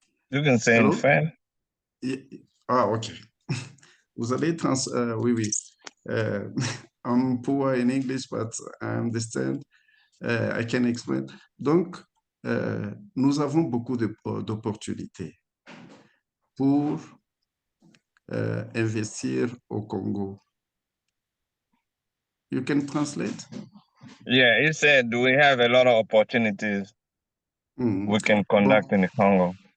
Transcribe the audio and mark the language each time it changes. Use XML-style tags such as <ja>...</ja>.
<en>You can say in hello? French.</en> <fr>Ah, ok. Vous allez oui, oui.</fr> <en>I'm poor in English, but I understand. I can explain.</en> <fr>Donc, nous avons beaucoup d'opportunités pour investir au Congo.</fr> <en>You can translate? Yeah, he said we have a lot of opportunities we can conduct in the Congo.</en>